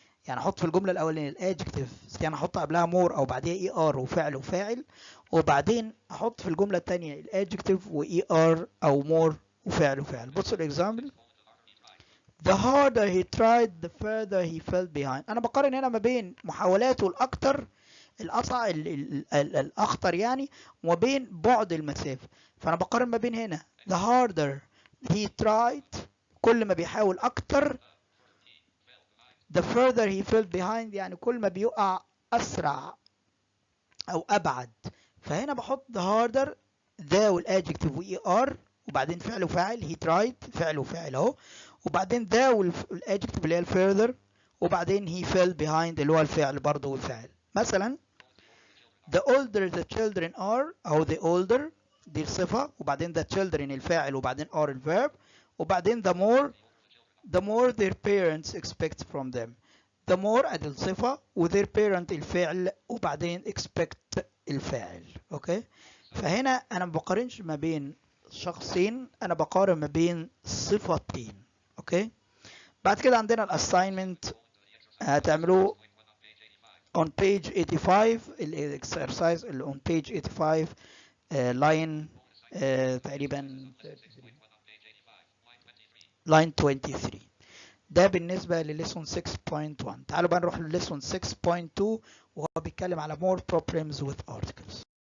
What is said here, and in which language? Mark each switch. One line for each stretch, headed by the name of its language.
Arabic: يعني احط في الجملة الاولانية الادجكتيف، يعني احط قبلها مور او بعدها اي ار وفعل وفاعل، وبعدين احط في الجملة التانية الادجكتيف واي ار او مور وفعل وفاعل. بصوا الاكزامبل:
English: The harder he tried the further he fell behind.
Arabic: انا بقارن هنا ما بين محاولاته الاكتر، الاصعب، الاخطر يعني، وما بين بعد المسافة. فانا بقارن ما بين هنا
English: the harder he tried،
Arabic: كل ما بيحاول اكتر،
English: the further he fell behind
Arabic: يعني كل ما بيقع اسرع او ابعد. فهنا بحط the harder ذا والادجكتيف واي ار وبعدين فعل وفاعل،
English: he tried
Arabic: فعل وفاعل اهو، وبعدين ذا والادجكتيف اللي هي الفيرذر، وبعدين
English: he fell behind
Arabic: اللي هو الفعل برضه والفاعل. مثلا
English: the older the children are أو the older
Arabic: دي الصفة، وبعدين
English: the children
Arabic: الفاعل، وبعدين
English: are الverb، وبعدين the more their parents expect from them.
Arabic: the more أدي الصفة و
English: their parent
Arabic: الفعل وبعدين expect الفاعل. اوكي، فهنا أنا ما بقارنش ما بين شخصين، أنا بقارن ما بين صفتين. اوكي، بعد كده عندنا الاساينمنت هتعملوه
English: on page 85.
Arabic: الاكسرسايز اللي
English: on page 85
Arabic: line تقريبا line 23. ده بالنسبة لليسون 6.1. تعالوا بقى نروح لليسون 6.2 وهو بيتكلم على
English: more problems with articles.